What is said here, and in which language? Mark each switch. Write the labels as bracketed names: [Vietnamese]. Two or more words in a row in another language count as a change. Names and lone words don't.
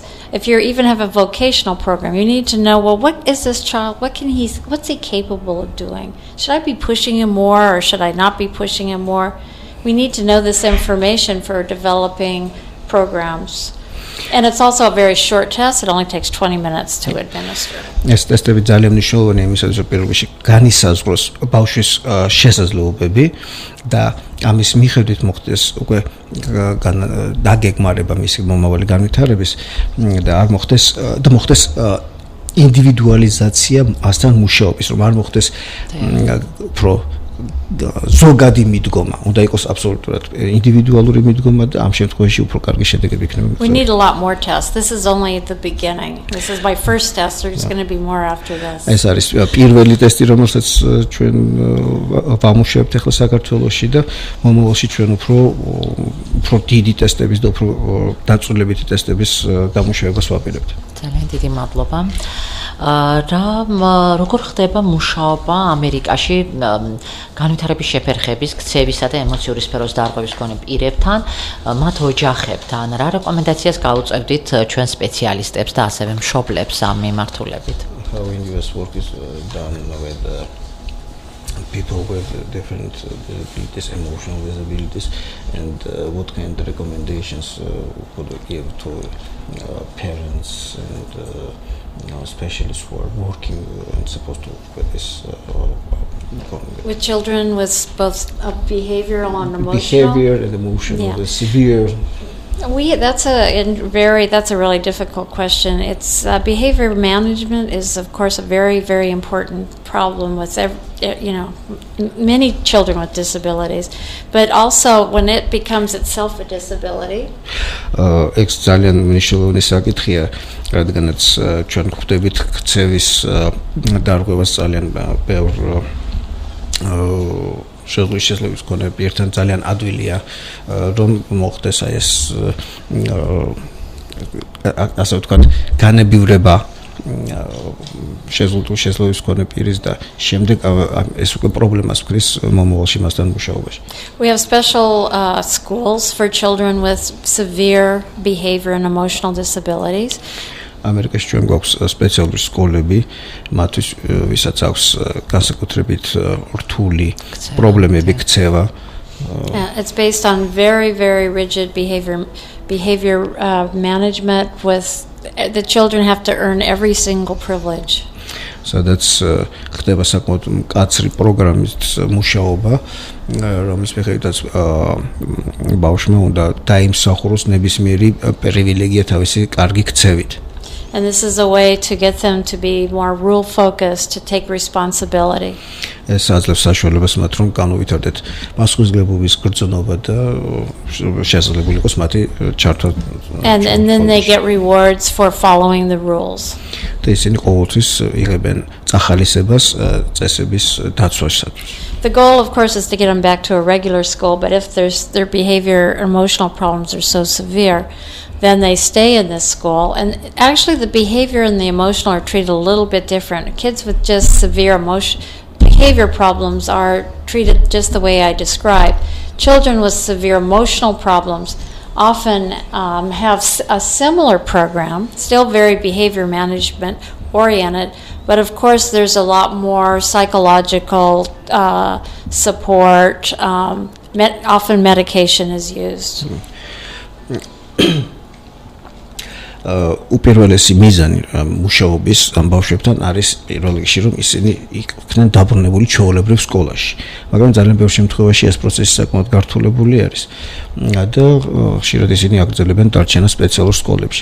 [English] If you even have a vocational program, you need to know, well, what is this child? What's he capable of doing? Should I be pushing him more or should I not be pushing him more? We need to know this information for developing programs. And it's also a very short test. It only takes 20 minutes to administer. [Georgian] ეს ტესტები ძალიან მნიშვნელოვანია იმისათვის, რომ პირველში განისაზღვროს ბავშვის შესაძლებლობები და ამის მიხედვით მოხდეს უკვე დაგეგმარება მისი მომავალი განვითარების და არ მოხდეს ინდივიდუალიზაცია მასთან მუშაობის, რომ არ მოხდეს უფრო ზოგადი მიდგომა, უნდა იყოს აბსოლუტურად ინდივიდუალური მიდგომა და ამ შემთხვევაში უფრო კარგი შედეგები იქნება. [English] We need a lot more tests. This is only the beginning. This is my first test. There's going to be more after this. [Georgian] ეს არის პირველი ტესტი, რომელსაც ჩვენ ვამუშავებთ ახლა საქართველოში და მომავალში ჩვენ უფრო დიდი ტესტების და უფრო დაწვრილებითი ტესტების დამუშავებას ვაპირებთ. ძალიან დიდი მადლობა. როგორ ხდება მუშაობა ამერიკაში განვითარების შეფერხების, ქცევისა და ემოციური სფეროს დარღვევის მქონე პირებთან, მათ ოჯახებთან, რა რეკომენდაციას გაუწევდით ჩვენ სპეციალისტებს და ასევე მშობლებს ამ მიმართულებით? [English] How US work is done with people with different disabilities, emotional disabilities, and what kind of recommendations would we give to parents and specialists who are working and supposed to work with this with children with both behavioral and emotional. Behavior and emotional, the severe. That's a really difficult question. It's behavior management is of course a very, very important problem with many children with disabilities, but also when it becomes itself a disability. [Georgian] Ეს ძალიან მნიშვნელოვანი საკითხია, რადგანაც ჩვენ გვხვდებით ქცევის დარღვევას ძალიან ბევრ შესაძლებლობის მქონე პირთან ძალიან ადვილია რომ მოხდეს აი ეს ასე ვთქვათ განებივრება შესაძლებლობის მქონე პირის და შემდეგ ეს უკვე პრობლემას ვქრის მომავალში მასთან მუშაობაში. [English] We have special schools for children with severe behavior and emotional disabilities. [Georgian] ამერიკაში ჩვენ გვაქვს სპეციალური სკოლები, მათთვის ვისაც აქვს განსაკუთრებით რთული პრობლემები ქცევა. [English] It's based on very, very rigid behavior management with the children have to earn every single privilege. [Georgian] სადაც ხდება საკმაოდ მკაცრი პროგრამის მუშაობა, რომლის მიხედვითაც ბავშვმა უნდა დაიმსახუროს ნებისმიერი პრივილეგია თავისი კარგი ქცევით. [English] And this is a way to get them to be more rule focused, to take responsibility. [Georgian] ეს აძლევს საშუალებას მათ რომ განუვითარდეთ პასუხისმგებლობის გრძნობა და შესაძლებელი იყოს მათი ჩართვა. [English] And then they get rewards for following the rules. [Georgian] და ისინი ყოველთვის იღებენ წახალისებას წესების დაცვასათვის. [English] The goal, of course, is to get them back to a regular school, but if their behavior or emotional problems are so severe, then they stay in this school. And actually, the behavior and the emotional are treated a little bit different. Kids with just severe behavior problems are treated just the way I described. Children with severe emotional problems often have a similar program, still very behavior management oriented, but of course there's a lot more psychological support. Often medication is used. [Georgian] უპირველესი მიზანი მუშაობის ამ ბავშვებთან არის პირველ რიგში რომ ისინი იქნან დაბრუნებული ჩვეულებრივ სკოლაში. მაგრამ ძალიან ბევრ შემთხვევაში ეს პროცესი საკმაოდ გართულებული არის და ხშირად ისინი აგრძელებენ დარჩენა სპეციალურ სკოლებში.